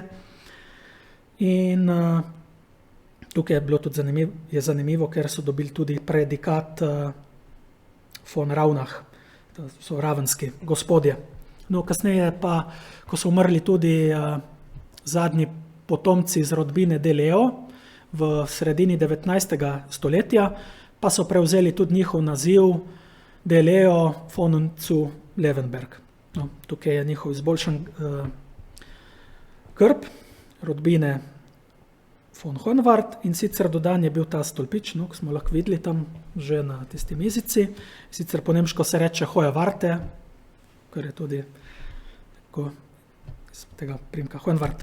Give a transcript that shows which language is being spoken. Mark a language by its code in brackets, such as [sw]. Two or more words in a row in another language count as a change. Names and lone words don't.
[sl] In tukaj je bilo tudi zanimivo, ker so dobili tudi predikat von Ravnah, to so ravenski gospodje. No, kasneje pa, ko so umrli tudi zadnji potomci iz rodbine de Leo v sredini 19. stoletja, pa so prevzeli tudi njihov naziv de Leo von zu Levenberg. No, tukaj je njihov izboljšan grb rodbine von Hohenwart, in sicer dodan je bil ta stolpič, no, ko smo lahko videli tam že na tisti mizici. Sicer po nemško se reče Hohenwarte, kar je tudi tako iz tega primka Hohenwart.